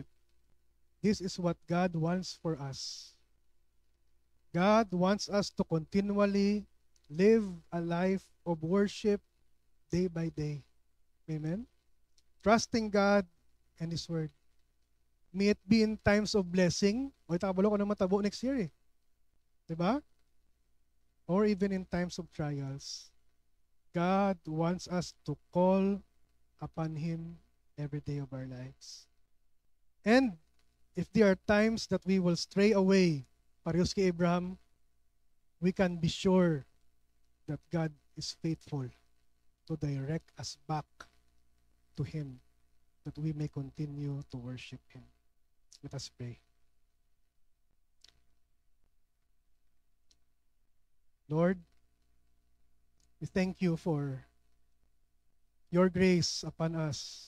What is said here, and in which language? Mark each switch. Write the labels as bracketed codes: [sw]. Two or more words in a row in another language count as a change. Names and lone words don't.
[en] This is what God wants for us. God wants us to continually live a life of worship day by day. Amen? Trusting God and His Word. May it be in times of blessing. [hil] O itakabalo ko na matabo [en] next year [hil] eh. Diba? [en] Or even in times of trials. God wants us to call upon Him every day of our lives. And if there are times that we will stray away, [hil] parehas kay Abraham, [en] we can be sure that God is faithful to direct us back to Him, that we may continue to worship Him. Let us pray. Lord, we thank you for your grace upon us.